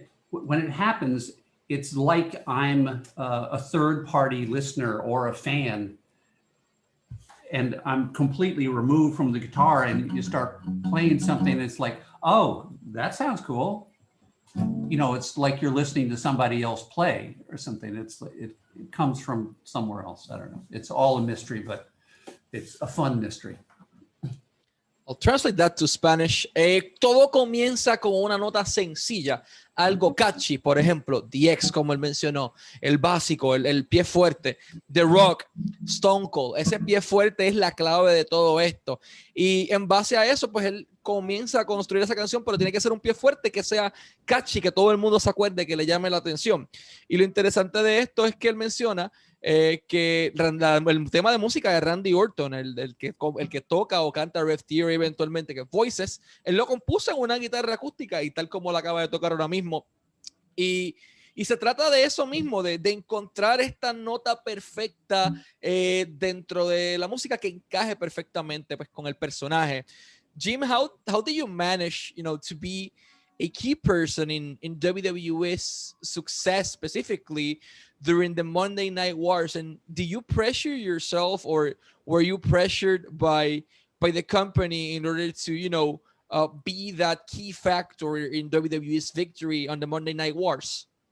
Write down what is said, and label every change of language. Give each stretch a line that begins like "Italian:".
English: When it happens, it's like I'm a third-party listener or a fan, and I'm completely removed from the guitar, and you start playing something, and it's like, oh, that sounds cool. You know, it's like you're listening to somebody else play or something. It comes from somewhere else. I don't know. It's all a mystery, but it's a fun mystery. I'll translate that to Spanish.
Spanish: Todo comienza como una nota sencilla, algo catchy, por ejemplo, The X, como él mencionó, el básico, el pie fuerte, The Rock, Stone Cold. Ese pie fuerte es la clave de todo esto. Y en base a eso, pues él comienza a construir esa canción, pero tiene que ser un pie fuerte que sea catchy, que todo el mundo se acuerde, que le llame la atención. Y lo interesante de esto es que él menciona que el tema de música de Randy Orton, el que toca o canta Rev Theory eventualmente, que Voices, él lo compuso en una guitarra acústica y tal como la acaba de tocar ahora mismo. Y se trata de eso mismo, de encontrar esta nota perfecta dentro de la música que encaje perfectamente pues, con el personaje.
English: Jim, how do you manage, to be a key person in WWE's success, specifically during the Monday Night Wars? And do you pressure yourself, or were you pressured by the company in order to, be that key factor in WWE's victory on the Monday Night Wars?